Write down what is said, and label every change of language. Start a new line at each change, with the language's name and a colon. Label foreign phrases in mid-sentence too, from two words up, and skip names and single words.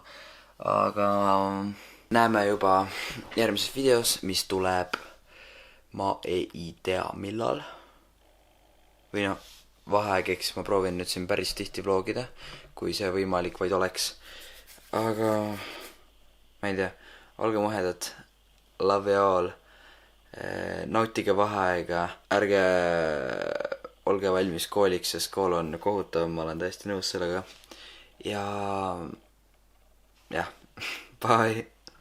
Estonian: Aga näeme juba järgmises videos, mis tuleb, ma ei tea millal. Või noh, vaheaegeks ma proovin nüüd siin päris tihti vlogida, kui see võimalik vaid oleks. Aga ma ei tea, olge muhedad,
English: love you all.
Estonian: Nautige vaheaega, ärge olge valmis kooliks, sest kool on kohutav, ma olen täiesti nõus sellega. Ja jah, bye.